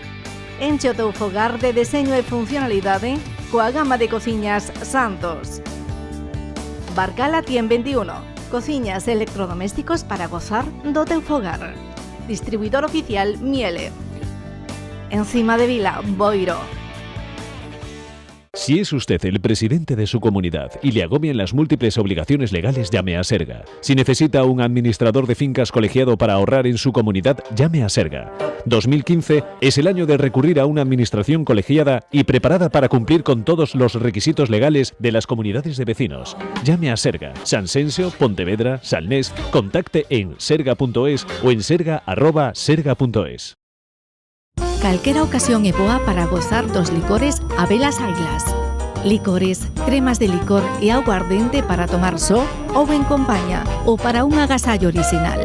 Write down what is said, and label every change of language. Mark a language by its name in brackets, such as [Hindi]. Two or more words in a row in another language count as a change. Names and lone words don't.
[Galician] Enche o teu fogar de deseño e funcionalidade coa gama de cociñas Santos. Barcala 21. Cociñas e electrodomésticos para gozar do teu fogar. Distribuidor oficial Miele. Encima de Vila, Boiro. [Spanish] Si es usted el presidente de su comunidad y le agobian las múltiples obligaciones legales, llame a Serga. Si necesita un administrador de fincas colegiado para ahorrar en su comunidad, llame a Serga. 2015 es el año de recurrir a una administración colegiada y preparada para cumplir con todos los requisitos legales de las comunidades de vecinos. Llame a Serga, Sanxenxo, Pontevedra, Salnés. Contacte en serga.es o en serga@serga.es. [Galician] Calquera ocasión é boa para gozar dos licores Abelas Ailas. Licores, cremas de licor e aguardente para tomar só ou en compañía ou para un agasallo original.